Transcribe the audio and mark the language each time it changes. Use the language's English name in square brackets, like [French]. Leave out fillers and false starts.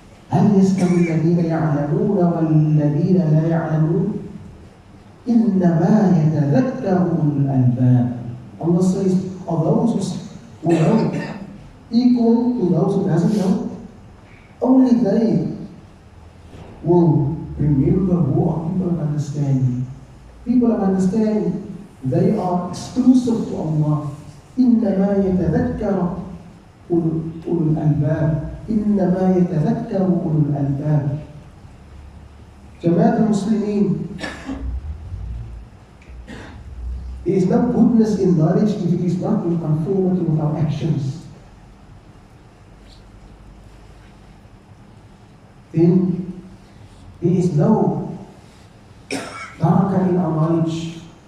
[Arabic] هل يستوي الذين يعلمون والذين لا يعلمون إنما يتذكر أولو الألباب. [English] Allah says, are those who know equal to those who doesn't know? Only they will remember who are people of understanding. People of understanding, they are exclusive to Allah. [Arabic] إنما يتذكر أولو الألباب. إنما يتذكر أولو الألباب. جماعة المسلمين, [English] there is no goodness in knowledge if it is not in conformity with our actions. Then there is no barakah in our knowledge.